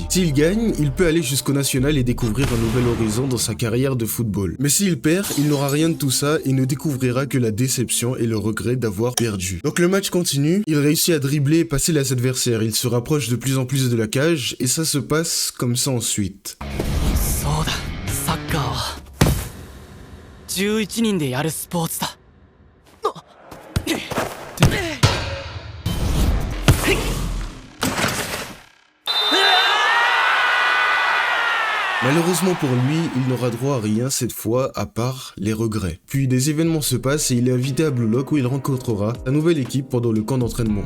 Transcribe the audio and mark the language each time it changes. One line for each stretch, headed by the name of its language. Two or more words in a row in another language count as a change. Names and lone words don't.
French: S'il gagne, il peut aller jusqu'au national et découvrir un nouvel horizon dans sa carrière de football. Mais s'il perd, il n'aura rien de tout ça et ne découvrira que la déception et le regret d'avoir perdu. Donc le match continue, il réussit à dribbler et passer les adversaires, il se rapproche de plus en plus de la cage et ça se passe comme ça ensuite.
Japanese: 11 人でやるスポーツだ。
French: Malheureusement pour lui, il n'aura droit à rien cette fois à part les regrets. Puis des événements se passent et il est invité à Blue Lock où il rencontrera sa nouvelle équipe pendant le camp d'entraînement.